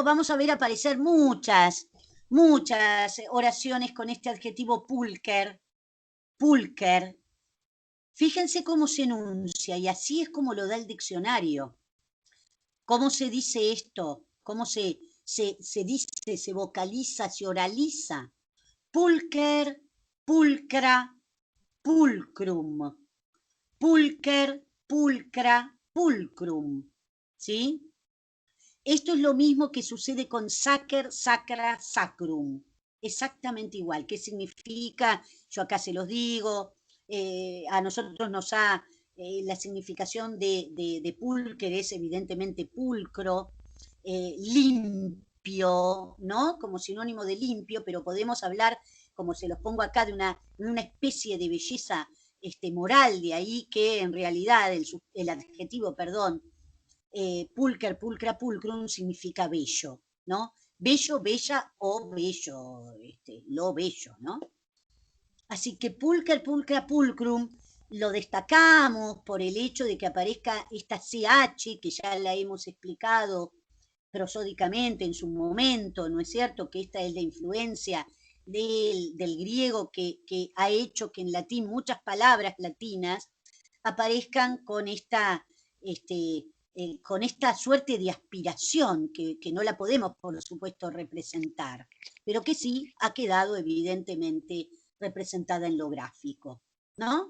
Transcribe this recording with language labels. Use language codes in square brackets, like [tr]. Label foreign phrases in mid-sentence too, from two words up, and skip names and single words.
[es] Vamos a ver aparecer muchas oraciones con este adjetivo pulcher. Fíjense cómo se enuncia, y así es como lo da el diccionario. ¿Cómo se dice esto? ¿Cómo se dice, se vocaliza, se oraliza? [la] Pulcher, pulcra, pulcrum. Pulcher, pulcra, pulcrum. [es] ¿Sí? Esto es lo mismo que sucede con [la] sacer, sacra, sacrum. [es] Exactamente igual. ¿Qué significa? Yo acá se los digo. A nosotros nos ha... la significación de pulcher es evidentemente pulcro, limpio, ¿no? Como sinónimo de limpio, pero podemos hablar, como se los pongo acá, de una especie de belleza moral, de ahí que en realidad el adjetivo, [la] pulcher, pulcra, pulcrum [es] significa bello, ¿no? Bello, bella o bello, lo bello, ¿no? Así que [la] pulcher, pulcra, pulcrum [es] lo destacamos por el hecho de que aparezca esta CH, que ya la hemos explicado prosódicamente en su momento, ¿no es cierto? Que esta es la influencia del griego que ha hecho que en latín muchas palabras latinas aparezcan con esta suerte de aspiración que no la podemos, por supuesto, representar, pero que sí ha quedado evidentemente representada en lo gráfico, ¿no?